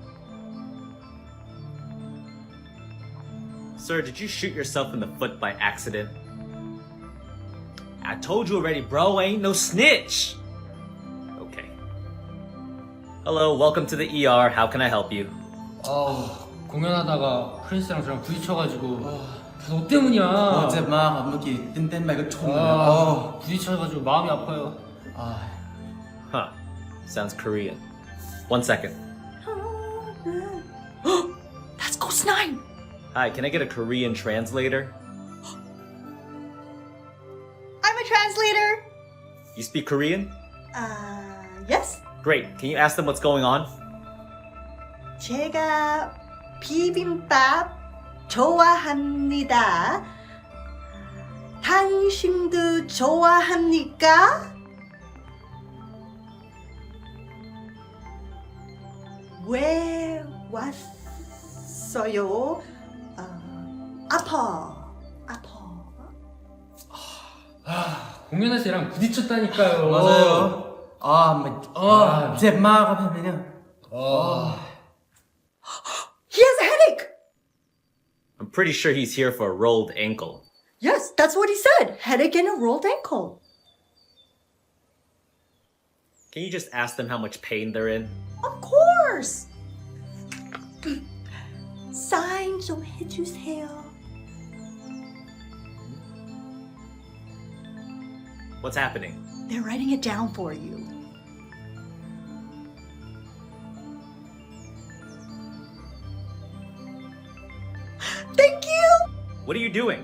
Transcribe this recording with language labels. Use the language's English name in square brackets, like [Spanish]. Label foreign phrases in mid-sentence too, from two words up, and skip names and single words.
[English] Sir, did you shoot yourself in the foot by accident? I told you already, bro. I ain't no snitch. Okay. Hello, welcome to the ER. How can I help you? [Korean] 공연하다가 크리스랑 저랑 부딪혀가지고 너 때문이야. [Thai] เจ็บมากครับเมื่อกี้เต้นไปก็ชนเลย [Korean] 부딪혀가지고 마음이 아파요. [English] Huh. Sounds Korean. 1 second. That's Ghost 9. Hi, can I get a Korean translator? I'm a translator. You speak Korean? Yes. Great. Can you ask them what's going on? [Korean] 제가 비빔밥 좋아합니다. 당신도 좋아합니까? 왜 왔어요? 아파. 공연에서 얘랑 부딪혔다니까요. 맞아요. [Thai] เจ็บมากครับเห็นไหมเนี่ย [English] He has a headache. I'm pretty sure he's here for a rolled ankle. Yes, that's what he said. Headache and a rolled ankle. Can you just ask them how much pain they're in? Of course. [Korean] 사인 좀 해주세요. [English] What's happening? They're writing it down for you. Thank you. What are you doing?